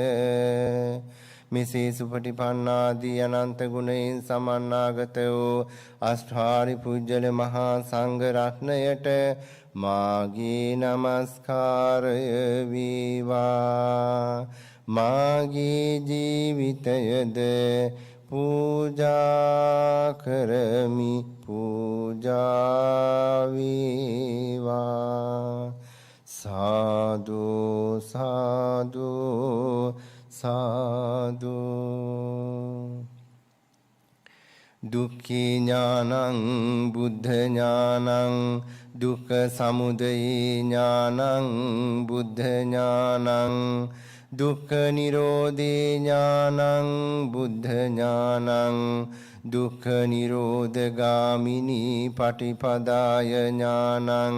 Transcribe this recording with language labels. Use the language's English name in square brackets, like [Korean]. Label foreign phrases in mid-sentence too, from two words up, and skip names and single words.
[Sinhala] මෙසේ සුපටිපන්නාදී අනන්ත ගුණයෙන් සමන්නාගත වූ අෂ්ටාරි පුජ්‍යල මහා සංඝ රත්නයට මාගේ නමස්කාරය වේවා. මාගේ ජීවිතයද පූජා කරමි. පූජා වේවා. සාදු සාදු සාදු. [Pali] දුක්ඛේ ඥානං බුද්ධ ඥානං දුක්ඛ සමුදය ඥානං බුද්ධ ඥානං දුක්ඛ නිරෝධේ ඥානං බුද්ධ ඥානං දුක්ඛ නිරෝධගාමිනී පටිපදාය ඥානං